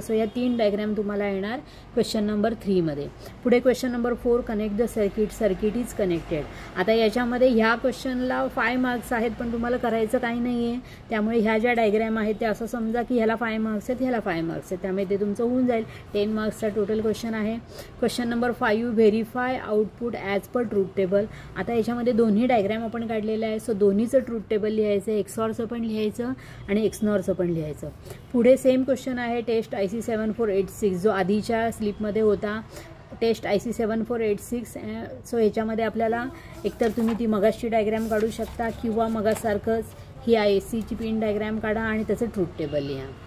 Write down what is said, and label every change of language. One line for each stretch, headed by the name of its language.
Marathi: So या 3 diagram तुम्हाला येणार क्वेश्चन नंबर 3 मध्ये. पुढे question number 4
English: Connect the circuit. Circuit is connected.
Marathi: आता याच्यामध्ये ह्या क्वेश्चनला 5 मार्क्स आहेत, पण तुम्हाला करायचं काही नाही आहे. त्यामुळे ह्या ज्या डायग्रॅम आहेत त्या असं समजा की ह्याला 5 मार्क्स आहेत, ह्याला 5 मार्क्स आहेत, त्यामुळे ते तुमचं होऊन जाईल. 10 मार्क्सचा टोटल क्वेश्चन आहे. Question number 5
English: Verify output as per truth table.
Marathi: आता याच्यामध्ये दोन्ही डायग्रॅम आपण काढलेलं आहे. सो दोन्हीचं ट्रूथ टेबल लिहायचं आहे, XORचं पण लिहायचं आणि XNORचं पण लिहायचं. पुढे सेम क्वेश्चन आहे टेस्ट IC 7486 जो आधीच्या स्लिपमध्ये होता. Taste IC 7486. सो ह्याच्यामध्ये आपल्याला एकतर तुम्ही ती मगासची डायग्रॅम काढू शकता, किंवा मगासारखंच ही ICची पिन डायग्रॅम काढा आणि त्याचं ट्रूथ टेबल लिहा.